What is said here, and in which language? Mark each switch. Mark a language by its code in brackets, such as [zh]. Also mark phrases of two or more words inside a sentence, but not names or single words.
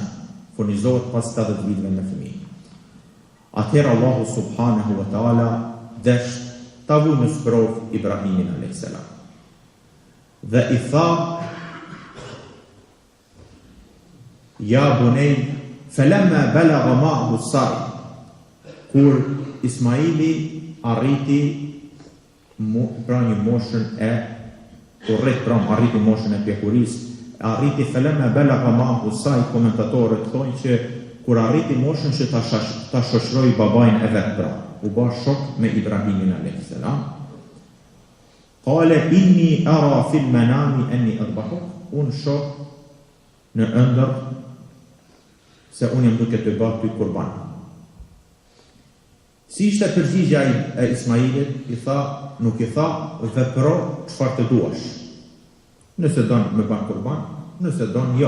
[sq] Furnizohet pas 80 viteve me fëmijë. Atëherë Allahu [ar] سبحانه وتعالى [sq] desht ta vu në sprov Ibrahimin a.s. Dhe i tha: [ar] يا بني, فلما بلغ معه السعي, [sq] kur Ismaili arriti pra një moshën e arriti moshën e pjekurisë, arriti [ar] فلما بلغ معه السعي, [sq] komentatorët thonë që kur arriti moshën që ta shoqëroi babain e vet, pra u bë shok me Ibrahimin a.s. [ar] قال إني أرى في المنام أني أذبحك, [sq] unë shoh në ëndër se unë jam duke të bërë ty kurban. Si ishte përgjigja e Ismailit? Nuk i tha vepro çfarë të duash. Nëse don me bën kurban, nëse don jo.